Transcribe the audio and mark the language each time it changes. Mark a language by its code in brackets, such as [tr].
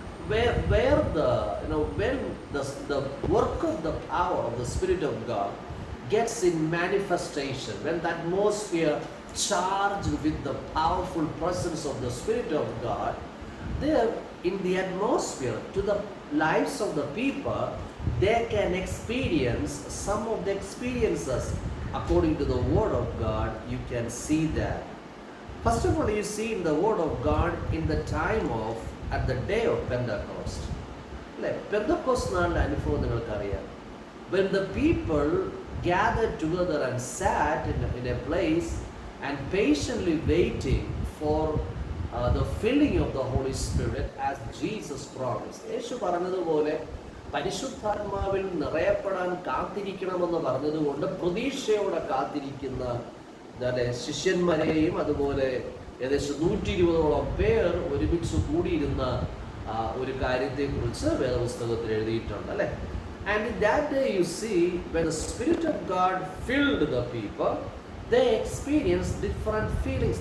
[en] Where when the work of the power of the Spirit of God gets in manifestation, when the atmosphere charged with the powerful presence of the Spirit of God, there in the atmosphere to the lives of the people, they can experience some of the experiences according to the word of God. You can see that. First of all, you see in the word of God in the time of at the day of Pentecost. [ml] Pentecost നാളിലെ അനുഭവം നിങ്ങൾക്കറിയാം. [en] When the people gathered together and sat in a place and patiently waiting for the filling of the Holy Spirit as Jesus promised. [ml] യേശു പറഞ്ഞതുപോലെ പരിശുദ്ധാത്മാവിൽ നിറയപ്പെടാൻ കാത്തിരിക്കണമെന്ന് പറഞ്ഞതുകൊണ്ട് പ്രതീക്ഷയോടെ കാത്തിരിക്കുന്ന ശിഷ്യന്മാരെയും അതുപോലെ ഏകദേശം 120ഓളം പേർ ഒരുമിച്ച് കൂടിയിരുന്ന ഒരു കാര്യത്തെക്കുറിച്ച് വേദപുസ്തകത്തിൽ എഴുതിയിട്ടുണ്ട്, അല്ലേ? [en] And in that day you see, when the Spirit of God filled the people, they experienced different feelings.